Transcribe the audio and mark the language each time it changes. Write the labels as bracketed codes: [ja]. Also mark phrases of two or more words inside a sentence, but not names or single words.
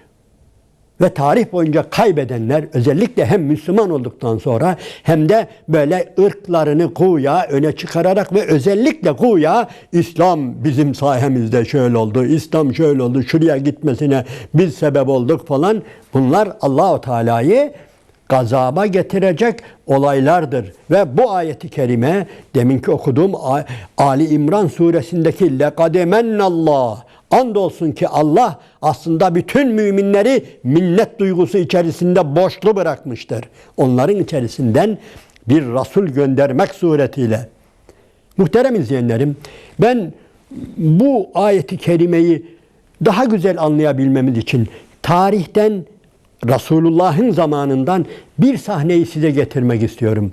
[tr] Ve tarih boyunca kaybedenler özellikle hem Müslüman olduktan sonra hem de böyle ırklarını güya öne çıkararak ve özellikle güya İslam bizim sayemizde şöyle oldu, İslam şöyle oldu, şuraya gitmesine biz sebep olduk falan. Bunlar Allah-u Teala'yı gazaba getirecek olaylardır. Ve bu ayeti kerime deminki okuduğum Ali İmran suresindeki [ar] لَقَدْ مَنَّ اللّٰهِ [tr] andolsun ki Allah aslında bütün müminleri minnet duygusu içerisinde boşlu bırakmıştır. Onların içerisinden bir Resul göndermek suretiyle. Muhterem izleyenlerim, ben bu ayeti kerimeyi daha güzel anlayabilmemiz için tarihten, Resulullah'ın zamanından bir sahneyi size getirmek istiyorum.